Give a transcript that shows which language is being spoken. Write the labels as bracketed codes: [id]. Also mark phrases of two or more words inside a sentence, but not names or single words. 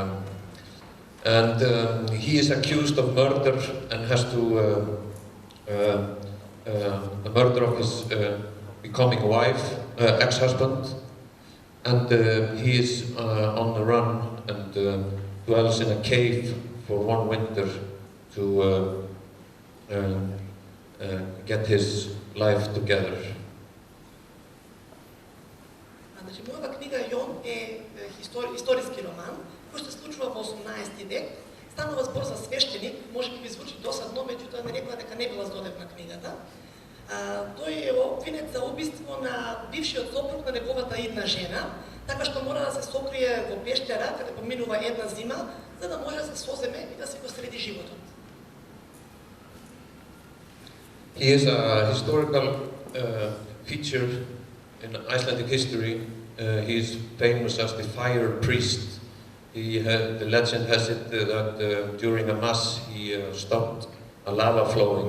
[en] So And he is accused of murder and has to the murder of his becoming wife, ex-husband, and he is on the run and dwells in a cave for one winter to get his life together. [mk] Значи, мојава книга Јон е историски роман, кој се случува во 18 век. Станува збор за свештеник, може би ви звучи досадно, меѓутоа не рекла дека не била здодевна книгата. Тој е обвинет за убиство на бившиот сопруг на неговата идна жена, така што мора да се сокрие во пештера, каде поминува една зима, за да може да се соземе и да се го среди животот. [en] He is a historical feature in Icelandic history. He is famous as the fire priest. The legend has it that during a mass he stopped a lava flowing.